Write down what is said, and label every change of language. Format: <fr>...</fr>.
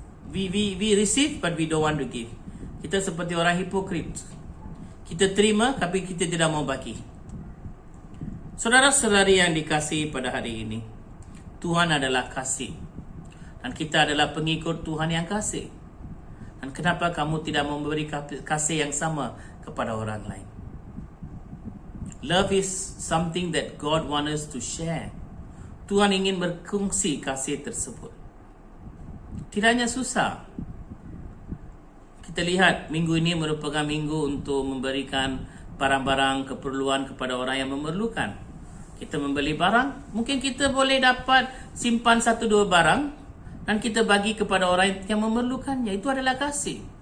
<en>We receive but we don't want to give.</en> <ms>Kita seperti orang hipokrit. Kita terima tapi kita tidak mau bagi. Saudara-saudari yang dikasihi pada hari ini, Tuhan adalah kasih. Dan kita adalah pengikut Tuhan yang kasih. Dan kenapa kamu tidak mau memberi kasih yang sama kepada orang lain?</ms> <en>Love is something that God wants us to share.</en> <ms>Tuhan ingin berkongsi kasih tersebut. Tidak hanya susah. Kita lihat minggu ini merupakan minggu untuk memberikan barang-barang keperluan kepada orang yang memerlukan. Kita membeli barang, mungkin kita boleh dapat simpan 1-2 barang dan kita bagi kepada orang yang memerlukannya. Itu adalah kasih.</ms>